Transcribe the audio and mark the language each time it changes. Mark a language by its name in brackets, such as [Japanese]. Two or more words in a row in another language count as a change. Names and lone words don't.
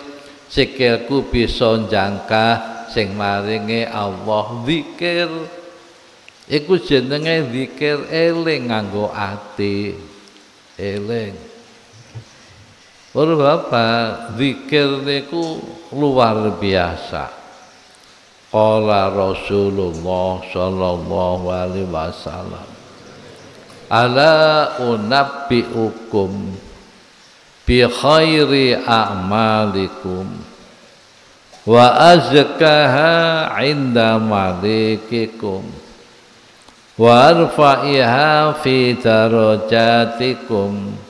[Javanese] Sikilku bisa njangkah sing maringi Allah, zikir. Iku jenenge zikir, eling nganggo ati, eling. Ora bapak, zikir niku [Indonesian] luar biasa. [Arabic] قال رسول الله صلى الله عليه وسلم، ألا أنبئكم بخير أعمالكم وأزكاها عند مليككم وأرفعها في درجاتكم